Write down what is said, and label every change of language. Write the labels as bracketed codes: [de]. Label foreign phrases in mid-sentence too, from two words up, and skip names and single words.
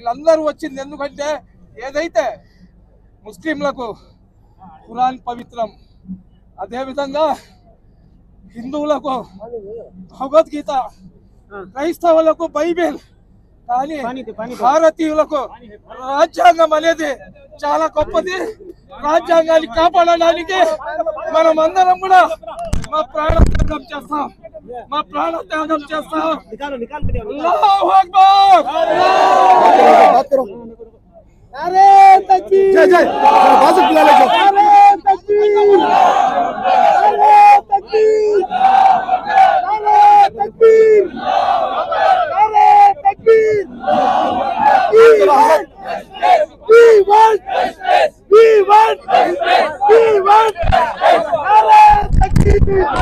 [te] వీళ్ళందరూ వచ్చింది ఎందుకంటే ఏదైతే ముస్లింలకు ఖురాన్ పవిత్రం, అదేవిధంగా హిందువులకు భగవద్గీత, క్రైస్తవులకు బైబిల్, కానీ భారతీయులకు రాజ్యాంగం అనేది చాలా గొప్పది. రాజ్యాంగాన్ని కాపాడడానికి మనం అందరం కూడా మా ప్రాణత్యాగం చేస్తాం. [ar] الله أكبر. [hi] नारे तकबीर, जय जय बाजू बुला ले जाओ। नारे तकबीर, नारे तकबीर, नारे तकबीर, नारे तकबीर। [en] We want, we want, we want, [hi] नारे तकबीर।